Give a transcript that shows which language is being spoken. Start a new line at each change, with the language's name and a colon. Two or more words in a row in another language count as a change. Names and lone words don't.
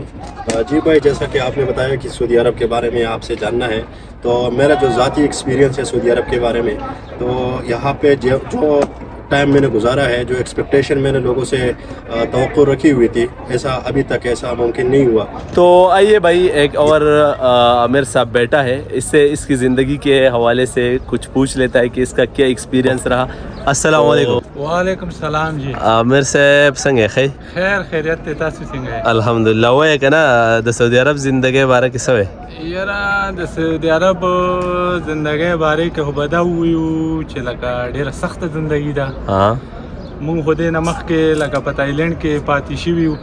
Urdu: جی بھائی جیسا کہ آپ نے بتایا کہ سعودی عرب کے بارے میں آپ سے جاننا ہے تو میرا جو ذاتی ایکسپیرینس ہے سعودی عرب کے بارے میں تو یہاں پہ جو ٹائم میں نے گزارا ہے جو ایکسپیکٹیشن میں نے لوگوں سے توقع رکھی ہوئی تھی ایسا ابھی تک ایسا ممکن نہیں ہوا. تو آئیے بھائی ایک اور عامر صاحب بیٹا ہے اس سے اس کی زندگی کے حوالے سے کچھ پوچھ لیتا ہے کہ اس کا کیا ایکسپیرینس رہا.
Arabic: السلام علیکم. وعلیکم السلام. جی
Pashto: عامر صاحب څنګه یې؟ خیر خیریت ته تاسو څنګه یې؟ الحمدلله. وایه که نه د سعودي عرب زندګۍ باره کې څه وایې؟ یاره د سعودي عرب زندګۍ باره کې خو به دا ووایو چې لکه ډېره سخته زندګي ده. مونږ خو دې نه مخکې لکه په تایلنډ کې پاتې شوي وو.